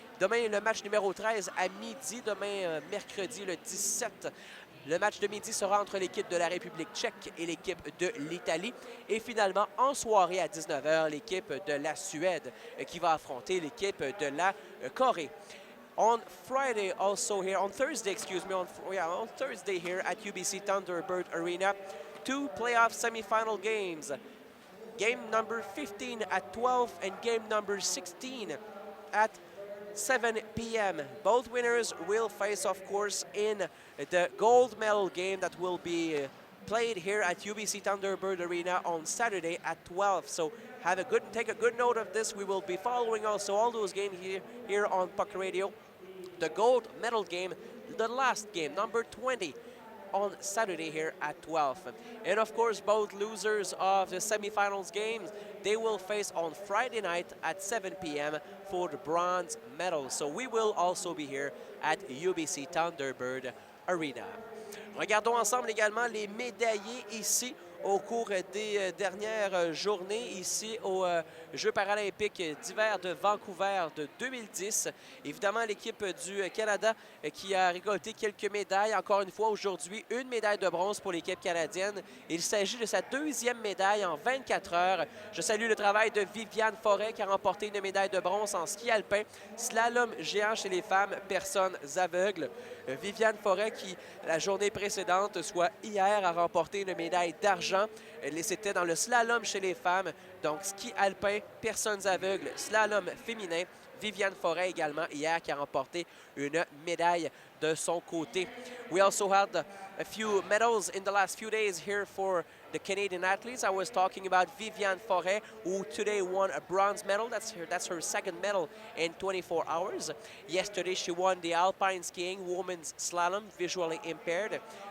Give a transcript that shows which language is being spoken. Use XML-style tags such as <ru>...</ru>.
<fr>Demain, le match numéro 13 à midi. Demain, mercredi, le 17. Le match de midi sera entre l'équipe de la République tchèque et l'équipe de l'Italie. Et finalement, en soirée à 19h, l'équipe de la Suède qui va affronter l'équipe de la Corée.</fr> <en>On Thursday here at UBC Thunderbird Arena, 2 playoff semifinal games. Game number 15 at 12 and game number 16 at 7 p.m. Both winners will face, of course, in the gold medal game that will be played here at UBC Thunderbird Arena on Saturday at 12. So take a good note of this. We will be following also all those games here on Puck Radio. The gold medal game, the last game, number 20, on Saturday here at 12. And of course, both losers of the semifinals games, they will face on Friday night at 7 p.m. for the bronze medal. So we will also be here at UBC Thunderbird Arena.</en> <fr>Regardons ensemble également les médaillés ici au cours des dernières journées ici aux Jeux paralympiques d'hiver de Vancouver de 2010. Évidemment, l'équipe du Canada qui a récolté quelques médailles. Encore une fois, aujourd'hui, une médaille de bronze pour l'équipe canadienne. Il s'agit de sa deuxième médaille en 24 heures. Je salue le travail de Viviane Forêt qui a remporté une médaille de bronze en ski alpin, slalom géant chez les femmes, personnes aveugles. Viviane Forêt qui, la journée précédente, soit hier, a remporté une médaille d'argent. C'était dans le slalom chez les femmes, donc ski alpin, personnes aveugles, slalom féminin. Viviane Forêt également hier qui a remporté une médaille de son côté.</fr> <en>We also had a few medals in the last few days here for the Canadian athletes. I was talking about Viviane Forêt, who today won a bronze medal. That's her second medal in 24 hours. Yesterday she won the alpine skiing women's slalom, visually impaired.</en>